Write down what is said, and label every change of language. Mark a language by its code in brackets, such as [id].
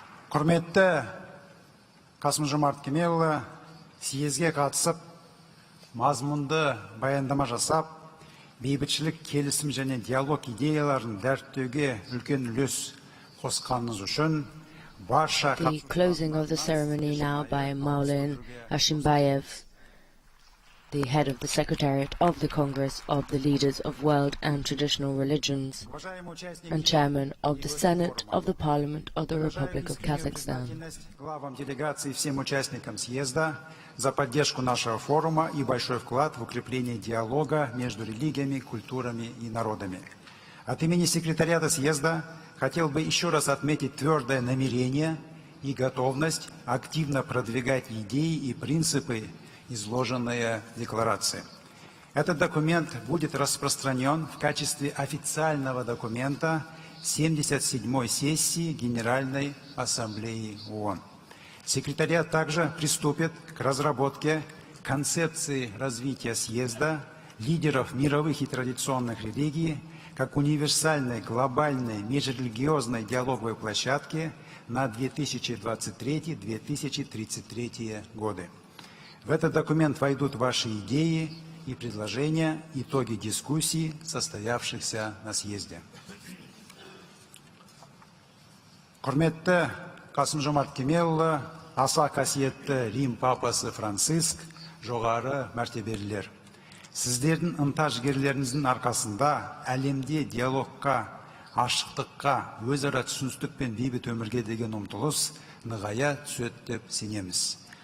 [kk] Құрметті Қасым-Жомарт Кемелұлы, съезге қатысып, мазмұнды баяндама жасап, бейбітшілік, келісім және диалог идеяларын дәріптеуге үлкен үлес қосқаныңыз үшін барша... [en] The closing of the ceremony now by Maulin Ashimbayev, the head of the Secretariat of the Congress of the Leaders of World and Traditional Religions and Chairman of the Senate of the Parliament of the Republic of Kazakhstan. [ru] Главам делегации и всем участникам съезда за поддержку нашего форума и большой вклад в укрепление диалога между религиями, культурами и народами. От имени секретариата съезда хотел бы еще раз отметить твердое намерение и готовность активно продвигать идеи и принципы, изложенные в декларации. Этот документ будет распространен в качестве официального документа 77-й сессии Генеральной Ассамблеи ООН. Секретариат также приступит к разработке концепции развития съезда лидеров мировых и традиционных религий как универсальной глобальной межрелигиозной диалоговой площадки на 2023-2033 годы. В этот документ войдут ваши идеи и предложения, итоги дискуссий, состоявшихся на съезде. [kk] Құрметті Қасым-Жомарт Кемелұлы, аса қасиетті Рим папасы Франциск, жоғары мәртебелілер. Сіздердің ынта-жігерлеріңіздің арқасында әлемде диалогқа, ашықтыққа, өзара түсіністік пен бейбіт өмірге деген ұмтылыс нығая түседі деп сенеміз.